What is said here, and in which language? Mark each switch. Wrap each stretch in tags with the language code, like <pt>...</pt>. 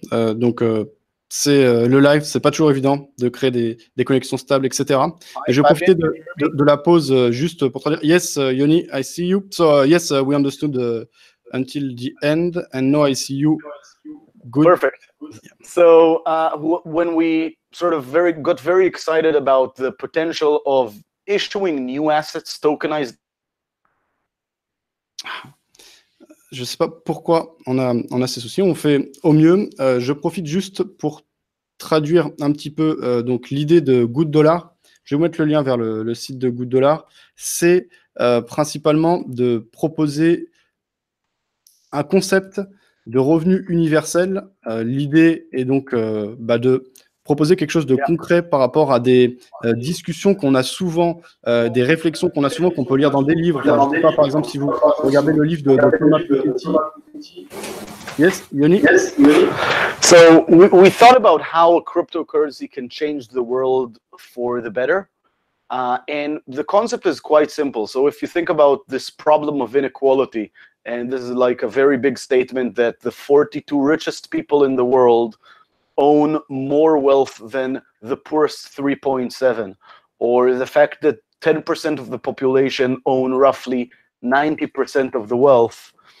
<fr>Donc, c'est le live, c'est pas toujours évident de créer des connexions stables, etc. Et je vais profiter de la pause juste pour te dire,</fr> <en>yes, Yoni, I see you. So, yes, we understood until the end, and now I see you. Good. Perfect. So when we sort of got very excited about the potential of issuing new assets tokenized.</en> <fr>Je sais pas pourquoi on a ces soucis. On fait au mieux. Je profite juste pour traduire un petit peu donc l'idée de GoodDollar. Je vais vous mettre le lien vers le site de GoodDollar. C'est principalement de proposer un concept de revenu universel. L'idée est donc de proposer quelque chose de concret par rapport à des discussions qu'on a souvent, des réflexions qu'on a souvent, qu'on peut lire dans des livres. Enfin, je ne sais pas, par exemple, si vous regardez le livre de Thomas Piketty.</fr> <en>Yes, Yoni? Yes, Yoni. So we thought about how a cryptocurrency can change the world for the better. And the concept is quite simple. So if you think about this problem of inequality, and this is like a very big statement that the 42 richest people in the world own more wealth than the poorest 3.7, or the fact that 10% of the population own roughly 90% of the wealth,</en>